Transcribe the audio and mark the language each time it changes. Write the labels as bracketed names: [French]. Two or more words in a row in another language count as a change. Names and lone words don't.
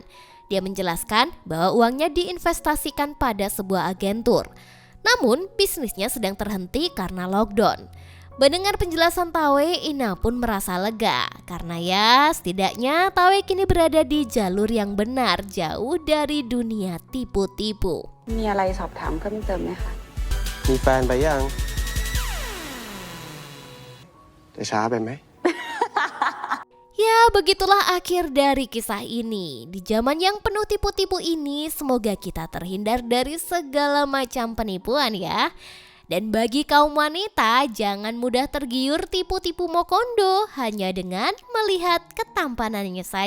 [Indonesian] Dia menjelaskan bahwa uangnya diinvestasikan pada sebuah agentur. Namun bisnisnya sedang terhenti karena lockdown. Mendengar penjelasan Tawe, Ina pun merasa lega. Karena ya setidaknya Tawe kini berada di jalur yang benar, jauh dari dunia tipu-tipu. [Thai] มีอะไรสอบถามเพิ่มเติมไหมคะ มีแฟนไปยังจะช้าไปไหม [Indonesian] Ya, begitulah akhir dari kisah ini. Di zaman yang penuh tipu-tipu ini, semoga kita terhindar dari segala macam penipuan ya. Dan bagi kaum wanita, jangan mudah tergiur tipu-tipu Mokondo hanya dengan melihat ketampanannya saja.